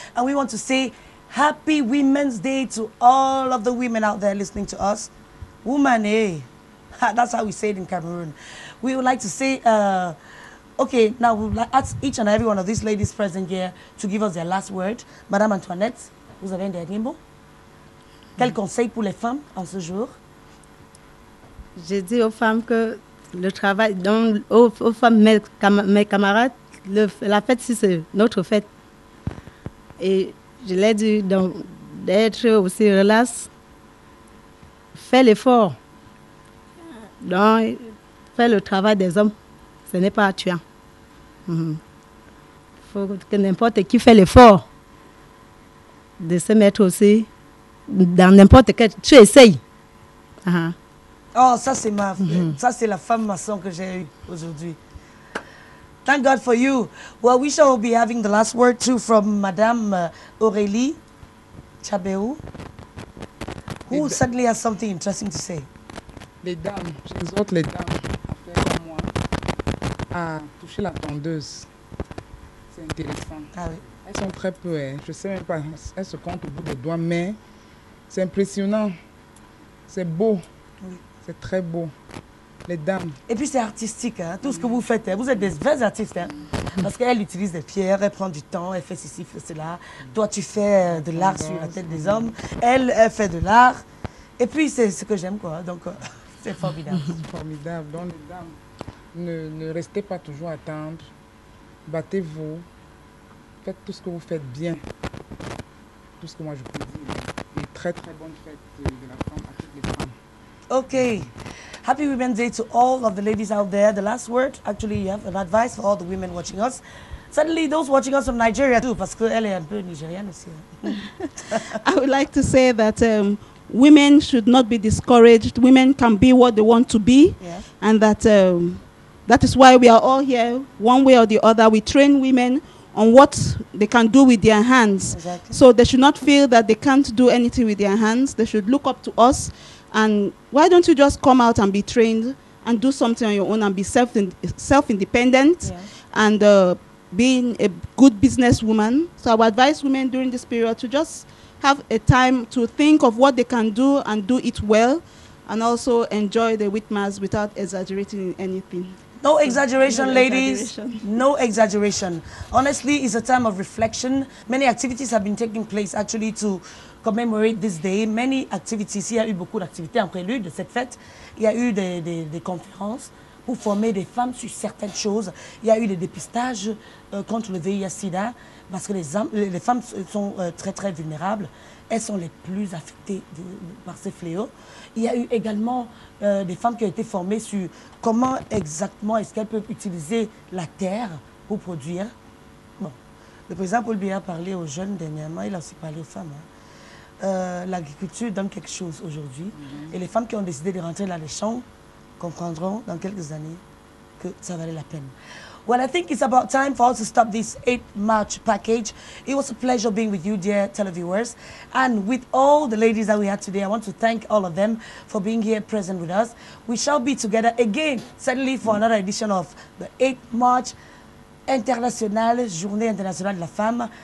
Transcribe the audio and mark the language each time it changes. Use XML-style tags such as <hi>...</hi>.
<en>And we want to say Happy Women's Day to all of the women out there listening to us. Woman, eh? That's how we say it in Cameroon. We would like to say, okay, now we will ask each and every one of these ladies present here to give us their last word.</en> <fr>Madame Antoinette, vous avez un dernier mot? Quel conseil pour les femmes en ce jour? J'ai dit aux femmes que le travail, donc aux femmes, mes camarades, la fête, si c'est notre fête. Et je leur ai dit d'être aussi relax, faire l'effort. Donc, faire le travail des hommes, ce n'est pas tuant. Il faut que n'importe qui fait l'effort de se mettre aussi dans n'importe quel... Tu essayes. Oh, ça c'est ça c'est la femme maçon que j'ai eue aujourd'hui.</fr> <en>Thank God for you. Well, we shall be having the last word too from Madame Aurélie Chabéou, who suddenly has something interesting to say.</en> <fr>Les dames, j'exhorte les dames à faire comme moi, à toucher la tondeuse. C'est intéressant. Ah oui. Elles sont très peu, hein. Je ne sais même pas, elles se comptent au bout des doigts, mais c'est impressionnant. C'est beau. Oui. C'est très beau. Les dames. Et puis c'est artistique, hein. Tout ce que vous faites, hein. Vous êtes des vrais artistes. Hein. Parce qu'elle utilise des pierres, elle prend du temps, elle fait ceci, fait cela. Toi, tu fais de l'art sur la tête des hommes. Elle fait de l'art. Et puis c'est ce que j'aime, quoi. Donc c'est formidable. C'est formidable. Donc les dames, ne restez pas toujours à attendre. Battez-vous. Faites tout ce que vous faites bien. Tout ce que moi je peux dire. Et très très bonne fête de la femme à toutes les femmes.</fr> <en>Okay. Happy Women's Day to all of the ladies out there. The last word, actually, you have an advice for all the women watching us. Certainly those watching us from Nigeria too,</en> <fr>parce qu'elle est un peu nigériane aussi.</fr> <en>I would like to say that women should not be discouraged. Women can be what they want to be. Yeah. And that is why we are all here, one way or the other. We train women on what they can do with their hands. Exactly. So they should not feel that they can't do anything with their hands. They should look up to us. And why don't you just come out and be trained and do something on your own and be self-independent and being a good businesswoman? So I would advise women during this period to just have a time to think of what they can do and do it well, and also enjoy the Whitmas without exaggerating in anything. No exaggeration, No ladies. exaggeration. No exaggeration. Honestly, it's a time of reflection. Many activities have been taking place actually to commemorate this day. Many activities.</en> <fr>Il y a eu beaucoup d'activités en prélude de cette fête. Il y a eu des conférences pour former des femmes sur certaines choses. Il y a eu des dépistages contre le VIH-Sida parce que les femmes sont très très vulnérables. Elles sont les plus affectées par ces fléaux. Il y a eu également des femmes qui ont été formées sur comment exactement est-ce qu'elles peuvent utiliser la terre pour produire. Bon, le président Paul Biya a parlé aux jeunes dernièrement, il a aussi parlé aux femmes. L'agriculture donne quelque chose aujourd'hui. Et les femmes qui ont décidé de rentrer dans les champs comprendront dans quelques années que ça valait la peine.</fr> <en>Well, I think it's about time for us to stop this 8 March package. It was a pleasure being with you, dear televiewers. And with all the ladies that we had today, I want to thank all of them for being here present with us. We shall be together again, certainly for another edition of the 8 March International,</en> <fr>Journée Internationale de la Femme.</fr>